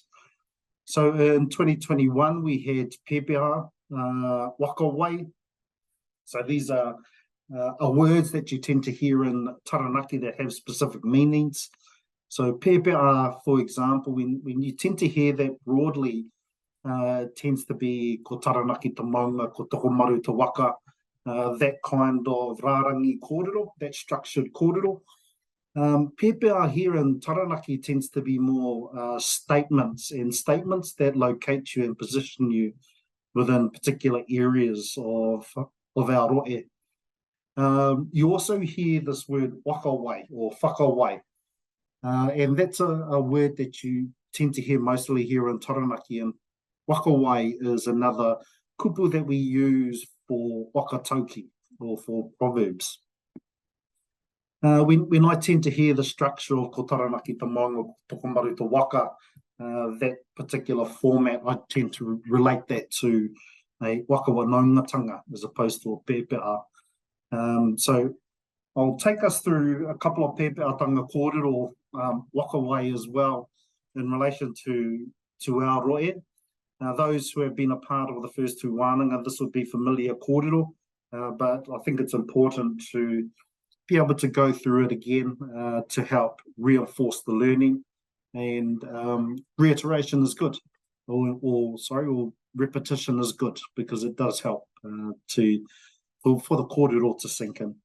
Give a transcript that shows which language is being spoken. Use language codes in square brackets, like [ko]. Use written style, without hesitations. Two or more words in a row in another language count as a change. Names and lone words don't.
[en] So in 2021, we had pepeha, wakawai. So these are words that you tend to hear in taranaki that have specific meanings. So pepeha, for example, when you tend to hear that broadly, tends to be [mi] ko taranaki te maunga, ko toko maru te waka, [en] that kind of [mi] rārangi kōrero, [en] that structured kōrero. Pepeha here in taranaki tends to be more statements, and statements that locate you and position you within particular areas of our rohe. You also hear this word wakawai or whakawai, and that's a word that you tend to hear mostly here in taranaki, and wakawai is another kupu that we use for wakatauki or for proverbs. When I tend to hear the structure of [mi] ko taranaki te maunga, toko maru te waka, [en] that particular format, I tend to relate that to a wakawanongatanga as opposed to a pepeha. So I'll take us through a couple of [mi] pepehatanga kōrero wakawai [en] as well in relation to our rohe. Those who have been a part of the first two Wānanga, this would be familiar kōrero, but I think it's important to be able to go through it again to help reinforce the learning. And reiteration is good, or repetition is good, because it does help for the kōrero to sink in.